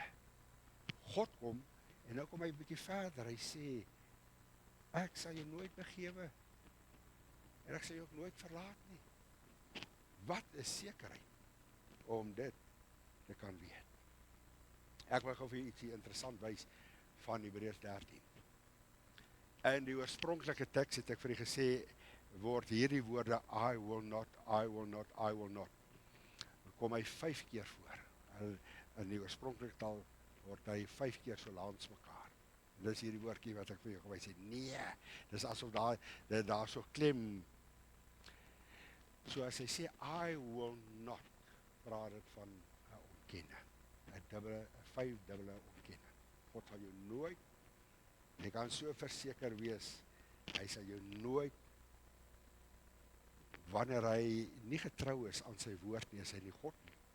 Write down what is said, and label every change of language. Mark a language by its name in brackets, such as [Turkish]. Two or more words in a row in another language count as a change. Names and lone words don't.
[Afrikaans] God kom, en nou kom hy 'n bietjie verder, hy sê, ek sal jou nooit begewe, en ek sal jou ook nooit verlaat nie. Wat is sekerheid om dit te kan weet? Ek wil gou vir julle ietsie interessant wys van Hebreërs 13. In die oorspronklike teks het ek vir julle gesê, word hierdie woorde, [English] I will not, I will not, I will not. [Afrikaans] Kom hy 5 keer voor. In die oorspronklike taal word hy 5 keer so langs mekaar. En dis hierdie woordjie wat ek vir jou gewys het. Nee, dis asof daar so klem. So as hy sê, [English] I will not, [Afrikaans] praat dit van 'n ontkenning. 'n 5-dubbele ontkenning. God sal jou nooit, jy kan so verseker wees, hy sal jou nooit, wanneer hy nie getrou is aan sy woord nie, is hy nie God nie.